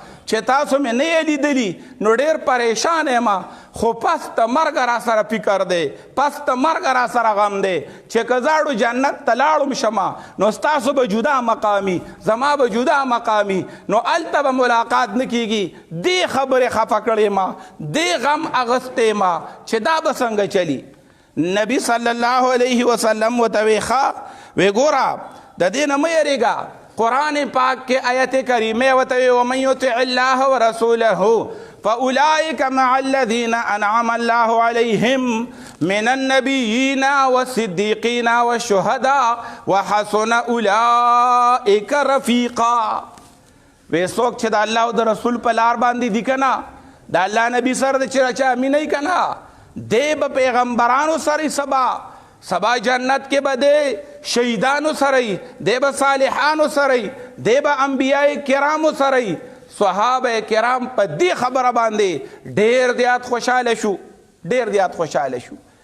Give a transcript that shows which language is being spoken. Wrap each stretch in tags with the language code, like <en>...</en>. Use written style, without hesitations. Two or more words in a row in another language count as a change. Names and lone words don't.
<ps>چې تاسو مې نه یې لیدلي نو ډېر پریشان یم خو پس د مرګه را سره فکر دی پس د مرګه را سره غم دی چې که زاړو جنت ته لاړم شمه نو ستاسو به جدا مقامي زما به جدا مقامي نو هلته به ملاقات نه کیږي دې خبرې خفه کړې ما دې غم اغستی ما چې دا به څنګه چلی نبی صلی الله علیه وسلم ورته وی ښه وی ګوره د دې نه مه یېرېږه قرآن پاک کے آیت کریمہ وتوی</ps> <ar>ومن یطع اللہ ورسولہ فاولئک مع الذین انعم اللہ علیہم من النبیین والصدیقین والشہداء وحسن اولئک رفیقا</ar> <ps>وی څوک چې د الله او د رسول په لار باندې دي که نه د الله نبی سره د چې چا مینه که نه دی به پیغمبرانو سره سبا جنت کې به دی شهیدانو سره دی به صالحانو سره دی به انبیاء کرامو سره صحابه کرام په دې خبره باندې ډېر زیات خوشحاله شو ډېر زیات خوشحاله شو</ps>